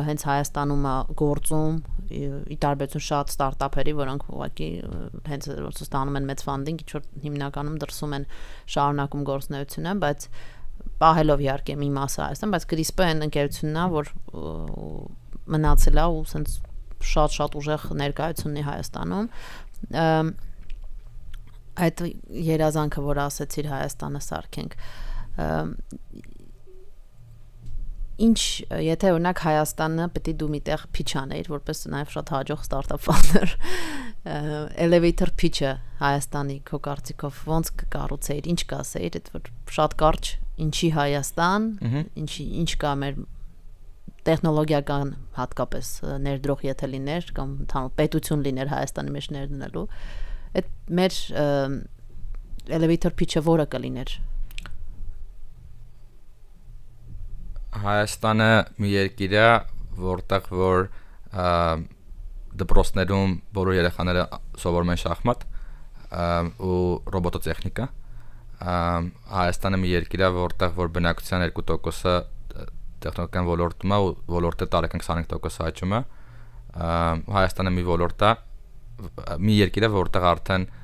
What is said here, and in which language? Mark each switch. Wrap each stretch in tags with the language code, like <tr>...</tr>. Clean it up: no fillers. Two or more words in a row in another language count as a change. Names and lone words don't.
<hy>հենց Հայաստանում է գործում, ի տարբերություն շատ ստարտափերի, որոնք ուղղակի հենց ստանում են մեծ ֆանդինգ, ինչ որ հիմնականում դրսում են շարունակում գործունեությունը, բայց պահելով իհարկե մի մասը Հայաստան, բայց CRISPR-ը այն ընկերությունն է, որ մնացել է ու սենց շատ ուժեղ ներկայություն ունի Հայաստանում։ Այդ երազանքը, որ ասեցիր Հայաստանը սարքենք, ինչ, եթե օրինակ Հայաստանը պետք է դու միտեղ pitch աներ, որպես նաև շատ հաջող</hy> <en>startup founder, elevator pitch-ը</en> <hy>Հայաստանի քո կարծիքով ոնց կկառուցեիր, ինչ կասեիր, այդ որ շատ կարճ, ինչի Հայաստան, ինչ կա մեր տեխնոլոգիական հատկապես ներդրող եթե լիներ կամ ընդհանուր պետություն լիներ Հայաստանի մեջ ներդնելու, այդ մեր</hy> <en>elevator pitch-ը</en> <hy>որը կլիներ։ Հայաստանը մի երկիր է, որտեղ որ դպրոցներում բոլոր երեխաները սովորում են շախմատ ու ռոբոտոտեխնիկա։ Հայաստանը մի երկիր է, որտեղ որ բնակչության 2%-ը տեխնոլոգիական ոլորտում է ու ոլորտը տարեկան 25% աճում է։ Հայաստանը մի ոլորտ է, մի երկիր է, որտեղ արդեն</hy>